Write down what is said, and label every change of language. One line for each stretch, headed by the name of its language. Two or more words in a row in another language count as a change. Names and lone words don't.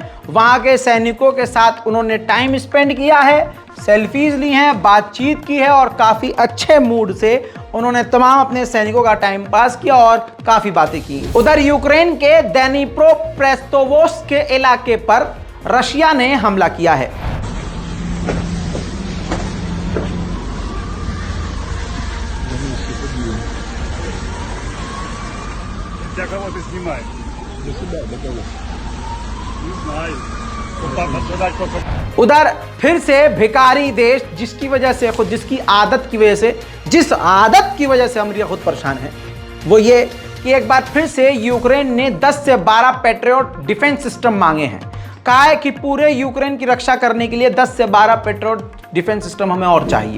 Hindi: वहां के सैनिकों के साथ उन्होंने
English: time spend
Hindi: किया है, सेल्फीज ली हैं, बातचीत की है और काफी अच्छे मूड से उन्होंने तमाम अपने सैनिकों का
English: time pass
Hindi: किया और काफी बातें की। उधर यूक्रेन के दनीप्रोपेट्रोव्स्क के इलाके पर रशिया ने हमला किया है।
Russian: Для кого ты снимаешь? Для себя, для кого? Не знаю.
Hindi: उधर फिर से भिखारी देश, जिसकी वजह से खुद, जिसकी आदत की वजह से, जिस आदत की वजह से अमेरिका खुद परेशान है, वो ये कि एक बार फिर से यूक्रेन ने 10 से 12 पैट्रियट
English: defense system
Hindi: मांगे हैं। कहा है कि पूरे यूक्रेन की रक्षा करने के लिए 10 से 12 पैट्रियट
English: defense system
Hindi: हमें और चाहिए।